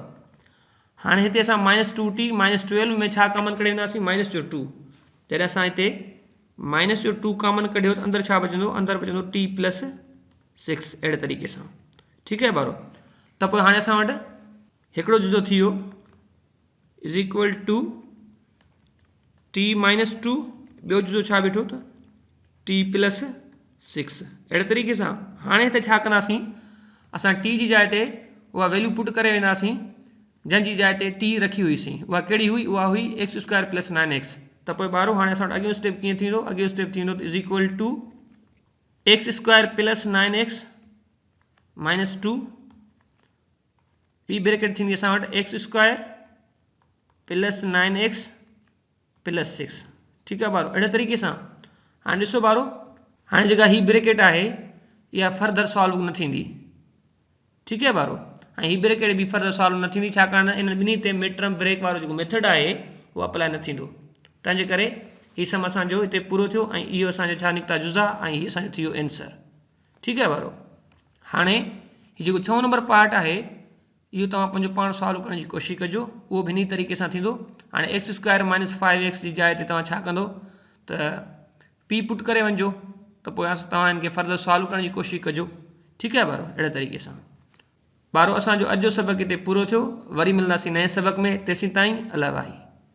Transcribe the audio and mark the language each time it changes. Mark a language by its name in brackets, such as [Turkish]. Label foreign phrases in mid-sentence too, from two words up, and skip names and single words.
[Sindhi] हाणे हिते असां [English] minus 2t minus 12 [Sindhi] में छा कॉमन कढी वेंदासीं माइनस जो 2। जॾहिं असां हिते माइनस जो 2 कॉमन कढियो त अंदरि छा बचंदो, अंदरि बचंदो t प्लस 6। अहिड़े तरीक़े सां। ठीकु आहे ॿारो। त पोइ हाणे असां वटि हिकिड़ो जुज़ो थी वियो [English] is equal to t minus 2. [Sindhi] ॿियो जुज़ो छा बीठो त t प्लस 6। अहिड़े तरीक़े सां हाणे हिते छा कंदासीं असां t जी जाइ ते उहा [English] value put [Sindhi] करे वेंदासीं जंहिंजी जाइ ते t रखी हुईसीं। उहा कहिड़ी हुई, उहा हुई [English] x square plus 9x. [Sindhi] त पोइ ॿारो हाणे असां वटि अॻियो स्टेप कीअं थींदो, अॻियो स्टेप थींदो [English] is equal to x square plus 9x minus 2 [Sindhi] ॿी ब्रैकेट थींदी असां वटि [English] x square plus 9x plus 6. [Sindhi] ठीकु आहे ॿारो। अहिड़े तरीक़े सां हाणे ॾिसो ॿारो, हाणे जेका ही ब्रैकेट आहे इहा [English] further solve [Sindhi] न थींदी। ठीकु आहे ॿारो। ऐं ही ब्रैकेट बि [English] further solve [Sindhi] न थींदी छाकाणि इन ॿिन्ही ते [English] mid term break [Sindhi] वारो जेको मेथड आहे उहो अप्लाई न थींदो। तंहिंजे करे हीउ सम असांजो हिते पूरो थियो ऐं इहो असांजो छा निकिता जुज़ा ऐं हीउ असांजो थी वियो एंसर। ठीकु आहे ॿारो। हाणे हीउ जेको 6 [English] number part [Sindhi] आहे इहो तव्हां पंहिंजो पाण सॉल्व करण जी कोशिशि कजो। उहो बि इन तरीक़े सां थींदो। हाणे [English] x square minus 5x [Sindhi] जी जाइ ते तव्हां छा कंदो त p पुट करे वञिजो त पोइ तव्हां हिनखे [English] further solve [Sindhi] करण जी कोशिशि कजो। ठीकु आहे ॿारो। अहिड़े तरीक़े सां ॿारो असांजो अॼु जो सबक़ हिते पूरो थियो। वरी मिलंदासीं नए सबक़ में। तेसीं ताईं अल्लाह भाई।